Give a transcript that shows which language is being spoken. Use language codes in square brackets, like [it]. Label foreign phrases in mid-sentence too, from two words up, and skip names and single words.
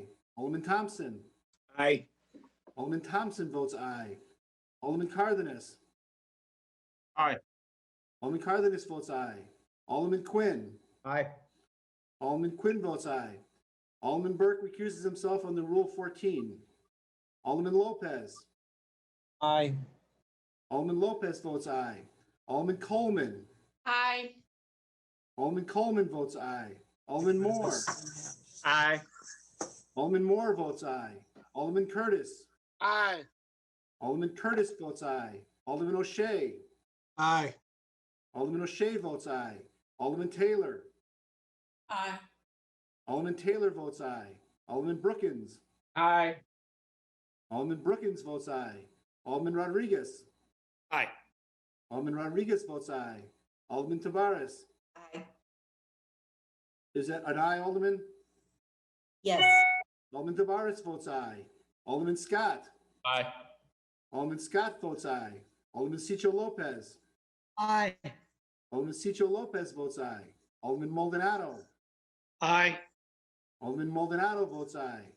[en] Alderman Thompson. Aye. Alderman Thompson votes aye. Alderman Cardenas. Aye. Alderman Cardenas votes aye. Alderman Quinn. Aye. Alderman Quinn votes aye. Alderman Burke recuses himself on the Rule 14. Alderman Lopez. Aye. Alderman Lopez votes aye. Alderman Coleman. Aye. Alderman Coleman votes aye. Alderman Moore. Aye. Alderman Moore votes aye. Alderman Curtis. Aye. Alderman Curtis votes aye. Alderman O'Shea. Aye. Alderman O'Shea votes aye. Alderman Taylor. Aye. Alderman Taylor votes aye. Alderman Brookins. Aye. Alderman Brookins votes aye. Alderman Rodriguez. Aye. Alderman Rodriguez votes aye. Alderman Tavares. Aye. Is that an aye, Alderman? Yes. Alderman Tavares votes aye. Alderman Scott. Aye. Alderman Scott votes aye. Alderman Cicho Lopez. Aye. Alderman Cicho Lopez votes aye. Alderman Maldonado. Aye. Alderman Maldonado votes aye.